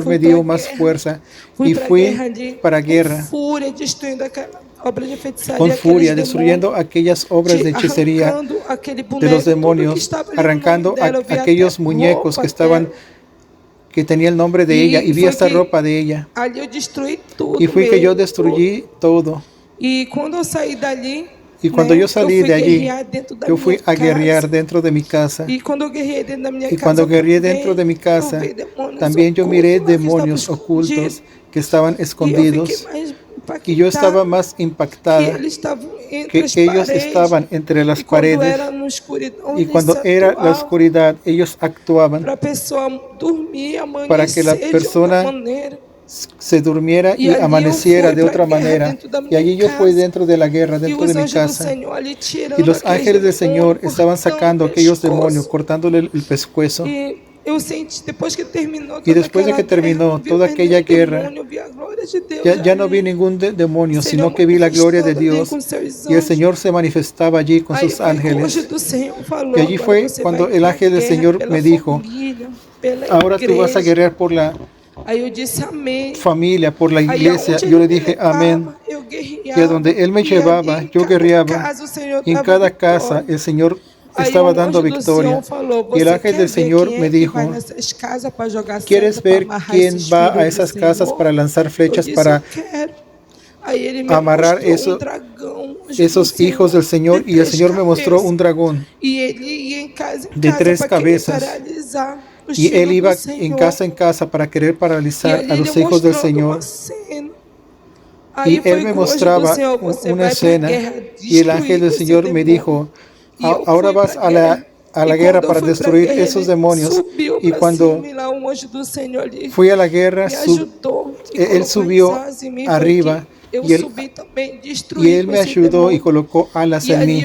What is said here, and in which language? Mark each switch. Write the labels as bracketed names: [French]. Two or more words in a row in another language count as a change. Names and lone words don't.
[Portuguese] fui [Spanish] me [Portuguese] para a [Spanish] dio más [Portuguese] guerra. [Spanish] fuerza [Portuguese] Fui [Spanish] y [Portuguese] para a [Spanish] fui [Portuguese] guerra ali [Spanish] para [Portuguese] com [Spanish] guerra [Portuguese] fúria, destruindo aquela obra de [Spanish] con [Portuguese] feitiçaria, aqueles [Spanish] furia, [Portuguese] demônios, [Spanish] destruyendo aquellas obras de hechicería [Portuguese] arrancando aquele [Spanish] de los [Portuguese] boneco, tudo que [Spanish] demonios, [Portuguese] estava ali no nome [Spanish] arrancando [Portuguese] dela. Eu vi até [Spanish] aquellos muñecos [Portuguese] roupa, [Spanish] que [Portuguese] até... [Spanish] estaban, que tenía el nombre de ella, y [Portuguese] E [Spanish] vi [Portuguese] foi [Spanish] hasta [Portuguese] que [Spanish] ropa de ella. [Portuguese] ali eu destruí [Spanish] Y [Portuguese] tudo [Spanish] fui que yo [Portuguese] mesmo, tudo. [Spanish] destruí todo. [Portuguese] E quando eu saí dali, [Spanish] Y cuando [Portuguese] né, [Spanish] yo [Portuguese] eu [Spanish] salí [Portuguese] fui [Spanish] de allí, [Portuguese] guerrear dentro da [Spanish] yo [Portuguese] minha [Spanish] fui a guerrear [Portuguese] casa. [Spanish] dentro de mi casa. [Portuguese] E quando eu guerreei dentro da minha [Spanish] Y [Portuguese] casa [Spanish] cuando guerreé [Portuguese] também, [Spanish] dentro de mi [Portuguese] eu [Spanish] casa, [Portuguese] vi demônios [Spanish] también yo miré [Portuguese] ocultos lá que estavam [Spanish] demonios ocultos [Portuguese] escondidos. [Spanish] que estaban [Portuguese] E eu fiquei [Spanish] escondidos. [Portuguese] mais [Spanish] Y yo estaba [Portuguese] impactada [Spanish] más [Portuguese] que [Spanish] impactada [Portuguese] eles estavam entre [Spanish] que [Portuguese] as [Spanish] ellos [Portuguese] paredes. [Spanish] estaban entre las [Portuguese] E quando [Spanish] paredes. [Portuguese] era na escuridão, [Spanish] Y [Portuguese] eles [Spanish] cuando era la [Portuguese] atuavam [Spanish] oscuridad, ellos actuaban [Portuguese] para a pessoa dormir e [Spanish] para que la [Portuguese] amanhecer de outra [Spanish] persona [Portuguese] maneira. [Spanish] se durmiera [Portuguese] E [Spanish] y [Portuguese] ali eu [Spanish] amaneciera [Portuguese] fui [Spanish] de [Portuguese] para a [Spanish] otra [Portuguese] guerra [Spanish] manera. [Portuguese] dentro da [Spanish] Y [Portuguese] minha [Spanish] allí yo fui [Portuguese] casa. [Spanish] dentro de la guerra, [Portuguese] E [Spanish] dentro [Portuguese] os [Spanish] de mi [Portuguese] anjos do [Spanish] casa. [Portuguese] Senhor ali [Spanish] Y [Portuguese] tirando [Spanish] los [Portuguese] aqueles [Spanish] ángeles del Señor [Portuguese] demônios, [Spanish] estaban sacando [Portuguese] cortando o [Spanish] aquellos demonios, [Portuguese] pescoço. [Spanish] cortándole el pescuezo. [Portuguese] E eu senti, depois que terminou [Spanish] Y [Portuguese] toda [Spanish] después de [Portuguese] aquela [Spanish] que terminó [Portuguese] guerra, não vi [Spanish] toda [Portuguese] mais [Spanish] aquella [Portuguese] nenhum [Spanish] guerra, [Portuguese] demônio, eu vi a glória de Deus [Spanish] ya no vi [Portuguese] ali. [Spanish] ningún demonio, [Portuguese] O Senhor [Spanish] sino que vi la gloria de [Portuguese] manifestando ali [Spanish] Dios. [Portuguese] com seus [Spanish] Y el [Portuguese] anjos. [Spanish] Señor se manifestaba allí con [Portuguese] Aí [Spanish] sus [Portuguese] foi que o anjo [Spanish] ángeles. [Portuguese] do Senhor falou: [Spanish] Y allí [Portuguese] agora [Spanish] fue [Portuguese] você [Spanish] cuando [Portuguese] vai [Spanish] el [Portuguese] para a [Spanish] ángel del [Portuguese] guerra [Spanish] Señor [Portuguese] pela [Spanish] me dijo, [Portuguese] família, pela [Spanish] ahora tú vas a [Portuguese] igreja. [Spanish] guerrear por la [Portuguese] Aí eu disse amém. [Spanish] familia, por la [Portuguese] Aí [Spanish] iglesia. [Portuguese] aonde [Spanish] Yo [Portuguese] ele [Spanish] le [Portuguese] me [Spanish] dije amén. [Portuguese] levava, eu [Spanish] Y a [Portuguese] guerreava. [Spanish] donde Él me [Portuguese] E ali [Spanish] llevaba, [Portuguese] em [Spanish] yo [Portuguese] cada [Spanish] guerreaba. [Portuguese] casa o Senhor [Spanish] Y en [Portuguese] dava [Spanish] cada casa [Portuguese] vitória. [Spanish] el Señor [Portuguese] Aí [Spanish] estaba [Portuguese] o [Spanish] dando [Portuguese] anjo do Senhor [Spanish] victoria. [Portuguese] falou: [Spanish] Y el [Portuguese] você [Spanish] ángel [Portuguese] quer [Spanish] del [Portuguese] ver [Spanish] Señor [Portuguese] quem [Spanish] me [Portuguese] é que vai [Spanish] dijo, [Portuguese] nessas casas para jogar [Spanish] ¿quieres [Portuguese] seta, para [Spanish] ver [Portuguese] amarrar [Spanish] quién [Portuguese] esses [Spanish] va a [Portuguese] filhos do [Spanish] esas casas [Portuguese] Senhor? [Spanish] para lanzar [Portuguese] Eu [Spanish] flechas, [Portuguese] disse: [Spanish] para [Portuguese] eu quero. Aí ele me [Spanish] amarrar [Portuguese] mostrou dragão, anjo do [Spanish] esos [Portuguese] Senhor, [Spanish] hijos del Señor? [Portuguese] de [Spanish] Y el [Portuguese] 3 [Spanish] Señor me mostró [Portuguese] cabeças. [Spanish] un dragón [Portuguese] E ele ia em casa [Spanish] de 3 [Portuguese] para querer [Spanish] cabezas. [Portuguese] paralisar os [Spanish] Y Él [Portuguese] filhos do [Spanish] iba [Portuguese] Senhor. [Spanish] en casa para querer [Portuguese] E [Spanish] paralizar [Portuguese] ali [Spanish] a [Portuguese] ele [Spanish] los hijos del [Portuguese] mostrando uma [Spanish] Señor. [Portuguese] cena. [Spanish] Y [Portuguese] Aí [Spanish] Él [Portuguese] foi [Spanish] me [Portuguese] que o anjo do [Spanish] mostraba [Portuguese] Senhor: você [Spanish] una [Portuguese] vai para a [Spanish] escena. [Portuguese] guerra [Spanish] Y el ángel [Portuguese] destruir [Spanish] del [Portuguese] esse [Spanish] Señor me [Portuguese] demônio. [Spanish] dijo, ahora vas a la guerra para destruir esos demonios. Y cuando fui a la guerra, él subió arriba y él me ayudó y colocó alas en mí.